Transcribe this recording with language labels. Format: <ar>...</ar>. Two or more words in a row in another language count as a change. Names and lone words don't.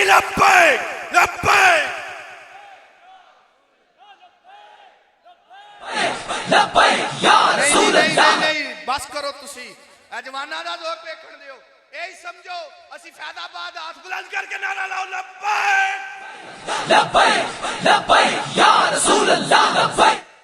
<ar>لبيك لبيك لبيك يا رسول الله.</ar> <pa>ਨਹੀਂ ਬਸ ਕਰੋ ਤੁਸੀ ਜਵਾਨਾ ਦਾ ਜ਼ੋਰ ਦੇਖਣ ਦਿਓ। ਯਹੀ ਸਮਝੋ ਅਸੀ ਫੈਦਾਬਾਦ ਹੱਥ ਬੁਲੰਦ ਕਰਕੇ ਨਾਰਾ ਲਾਓ ਲਬੈਕ</pa> <ar>لبيك لبيك يا رسول الله. लब्बैक</ar>